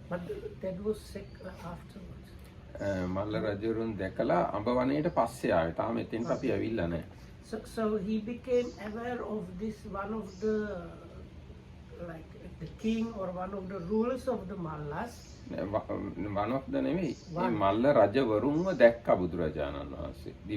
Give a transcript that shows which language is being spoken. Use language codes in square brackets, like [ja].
[en] But that was afterwards. [si] මල්ල රජවරුන් දැකලා අඹ වනයේට පස්සේ ආවේ. තාම එතෙන්ට අපි ඇවිල්ලා නැහැ. [en] So he became aware of this one of the like the king or one of the rulers of the Mallas. one of the [si] නෙමෙයි. මේ මල්ල රජවරුන්ව දැක්කා බුදුරජාණන් වහන්සේ.